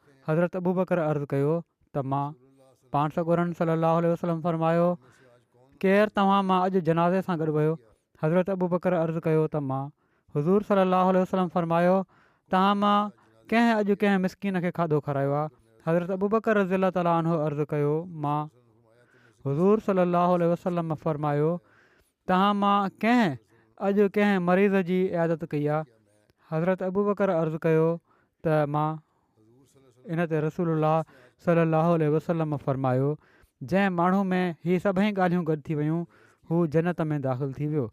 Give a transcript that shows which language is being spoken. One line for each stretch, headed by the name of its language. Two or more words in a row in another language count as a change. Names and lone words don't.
Sindhi: हज़रत अबू बकर अर्ज़ु कयो त मां। पाण सॻोरनि
Arabic: صلى الله عليه وسلم
Sindhi: फ़रमायो केरु तव्हां मां अॼु जनाज़े सां गॾु वियो। हज़रत अबू बकर अर्ज़ु कयो त मां। हुज़ूर
Arabic: صلى الله عليه وسلم
Sindhi: फ़रमायो तव्हां मां कंहिं अॼु कंहिं मिसकीन खे खाधो खारायो आहे। हज़रत अबू बकर
Arabic: رضي الله تعالى عنه
Sindhi: अर्ज़ु कयो मां। हुज़ूर
Arabic: صلى الله عليه وسلم
Sindhi: फ़रमायो तव्हां मां कंहिं अॼु कंहिं मरीज़ जी इयादत कई आहे। हज़रत अबू बकर अर्ज़ु कयो त मां। इन ते रसूलुल्लाह
Arabic: صلى الله عليه وسلم
Sindhi: फ़रमायो जंहिं माण्हू में हीअ सभई ॻाल्हियूं गॾु थी वियूं हू जन्नत में दाख़िलु थी वियो।